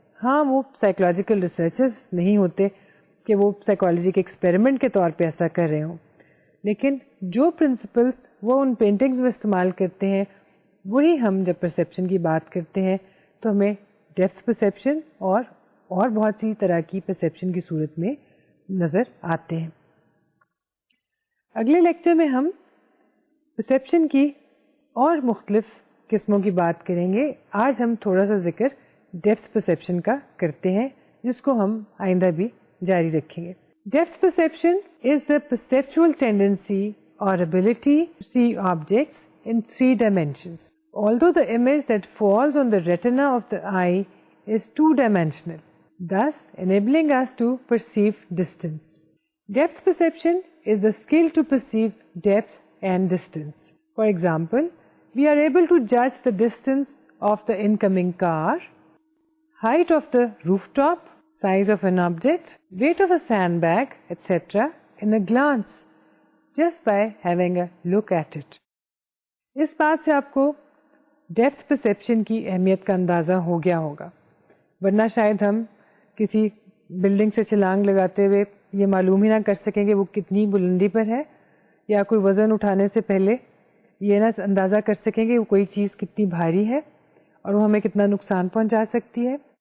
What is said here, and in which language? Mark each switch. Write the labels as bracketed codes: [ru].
[ur] ہاں وہ psychological researchers نہیں ہوتے کہ وہ سائیکالوجی کے ایکسپیریمنٹ کے طور پہ ایسا کر رہے ہوں، لیکن جو پرنسپلز وہ ان پینٹنگز میں استعمال کرتے ہیں وہی ہم جب پرسیپشن کی بات کرتے ہیں تو ہمیں ڈیپتھ پرسیپشن اور بہت سی طرح کی پرسیپشن کی صورت میں نظر آتے ہیں. اگلے لیکچر میں ہم پرسیپشن کی اور مختلف قسموں کی بات کریں گے. آج ہم تھوڑا سا ذکر ڈیپتھ پرسیپشن کا کرتے ہیں جس کو ہم آئندہ بھی جاری رکھیں گے. [en] Depth perception is the perceptual tendency or ability to see objects in 3 dimensions. Although the image that falls on the retina of the eye is 2-dimensional, thus enabling us to perceive distance. Depth perception is the skill to perceive depth and distance. For example, we are able to judge the distance of the incoming car, height of the rooftop, size of an object, weight of a sandbag, etc. in a glance. Just by having a look at it. [ur] اس بات سے آپ کو depth perception کی اہمیت کا اندازہ ہو گیا ہوگا، ورنہ شاید ہم کسی بلڈنگ سے چھلانگ لگاتے ہوئے یہ معلوم ہی نہ کر سکیں کہ وہ کتنی بلندی پر ہے، یا کوئی وزن اٹھانے سے پہلے یہ نہ اندازہ کر سکیں کہ وہ کوئی چیز کتنی بھاری ہے اور وہ ہمیں کتنا نقصان پہنچا سکتی ہے.